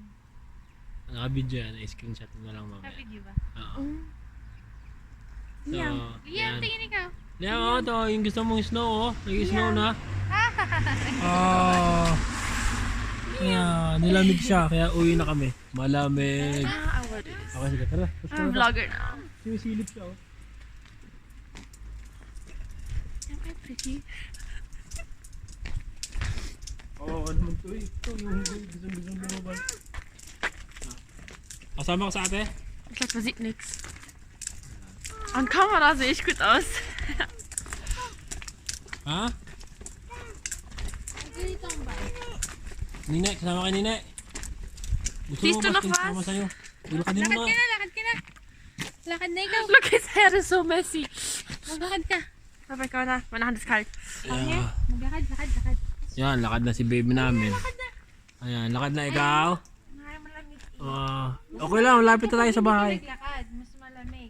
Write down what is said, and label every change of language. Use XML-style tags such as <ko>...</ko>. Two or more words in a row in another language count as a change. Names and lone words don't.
<tl>Nakabidyo yan, i-screenshot mo lang mamaya. Video ba? Oo. Liam. So, Liam, yan. tingin ikaw. Liam, oh, to, yung gusto mong snow oh. Nag-snow na. Oh. Ayan, nilamig siya, kaya uwi na kami. Malamig.</tl> <en>I would do this.</en> <tl>Okay, sige, tara.</tl> <en>I'm a vlogger now.</en> <tl>Sumisilip siya, oh.</tl> <en>Am I pretty?</en> <tl>Oo, ano naman to eh. Ito yung gusto-gusto lumabas. Kasama ko sa ate?</tl> <de>Ich glaube, man sieht nichts. An Kamera sehe ich gut aus.</de> <tl>Ha? Nine, kasama kay Nine. Gusto</tl> <de>Siehst du</de> <tl>ba?</tl> <de>noch was?</de> <tl>Kasama sa'yo. Lakad din mo na. lakad ka na. Lakad na ikaw.</tl> <en>Look, his hair is so messy.</en> <tl>Maglakad ka. Papa, ikaw na.</tl> <de>Meine Hand ist kalt.</de> <tl>Yeah. Maglakad. Yan, lakad na si baby namin. Ayan, lakad na ikaw. Ay, malamig. Okay lang, malapit na tayo sa bahay. Maglakad, mas malamig.</tl>